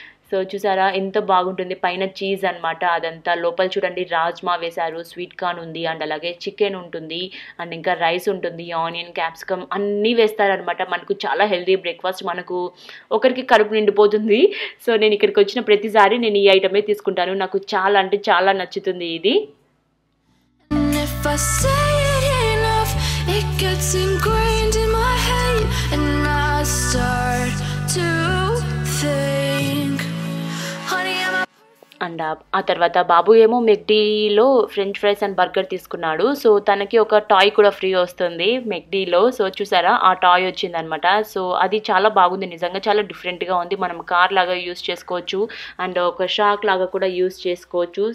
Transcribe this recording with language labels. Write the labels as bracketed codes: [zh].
[te] So చూసారా ఎంత బాగుంటుంది, పైన చీజ్ అనమాట అదంతా, లోపల చూడండి రాజ్మా వేశారు, స్వీట్ కార్న్ ఉంది, అండ్ అలాగే చికెన్ ఉంటుంది, అండ్ ఇంకా రైస్ ఉంటుంది, ఆనియన్, క్యాప్సికమ్ అన్నీ వేస్తారనమాట. మనకు చాలా హెల్దీ బ్రేక్ఫాస్ట్, మనకు ఒకరికి కడుపు నిండిపోతుంది. సో నేను ఇక్కడికి వచ్చిన ప్రతిసారి నేను ఈ ఐటమే తీసుకుంటాను, నాకు చాలా అంటే చాలా నచ్చుతుంది ఇది. [en] If I say it enough, it gets ingrained in my head, and I start to think, honey, I'm [te] and ఆ తర్వాత బాబు ఏమో మెక్డీలో ఫ్రెంచ్ ఫ్రైస్ అండ్ బర్గర్ తీసుకున్నాడు. సో తనకి ఒక టాయ్ కూడా ఫ్రీ వస్తుంది మెక్డీలో. సో చూసారా ఆ టాయ్ వచ్చిందనమాట. సో అది చాలా బాగుంది నిజంగా, చాలా డిఫరెంట్గా ఉంది, మనం కార్ లాగా యూస్ చేసుకోవచ్చు అండ్ ఒక షాక్ లాగా కూడా యూస్ చేసుకోవచ్చు.